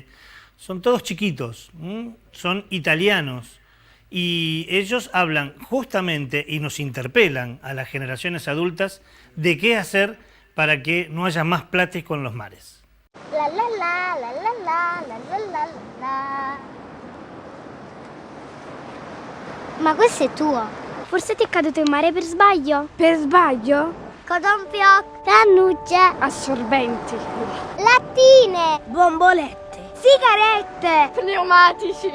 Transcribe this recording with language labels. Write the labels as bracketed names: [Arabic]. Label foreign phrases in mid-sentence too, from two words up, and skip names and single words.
[Spanish] Son todos chiquitos, son italianos y ellos hablan justamente y nos interpelan a las generaciones adultas de qué hacer para que no haya más plástico en los mares. La la la la la la la la la. [Italian] Ma questo è tuo? Forse ti è caduto in mare per sbaglio? Per sbaglio? Cotton fioc, cannucce, Assorbenti. lattine, Bombolette. sigarette Pneumatici.